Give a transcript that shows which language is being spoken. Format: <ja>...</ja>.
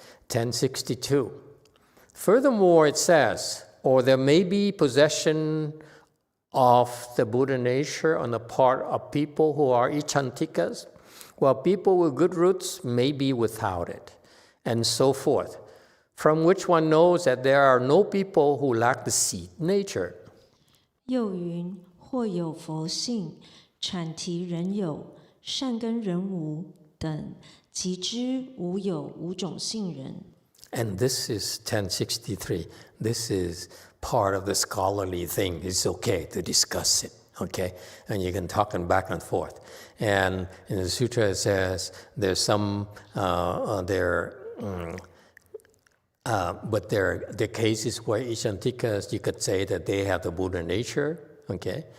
<en>(1062). Furthermore, it says, or there may be possession of the Buddha nature on the part of people who are Icchantikas, while people with good roots may be without it, and so forth. From which one knows that there are no people who lack the seed nature.</en> <zh>又云： 或有佛性，阐提人有，善根人无等，即知无有五种性人。</zh> <en>And this is 1063. This is part of the scholarly thing. It's okay to discuss it, okay? And you can talk back and forth. And in the sutra it says there's some, but there are cases where Icchantikas, you could say that they have the Buddha nature, okay?</en>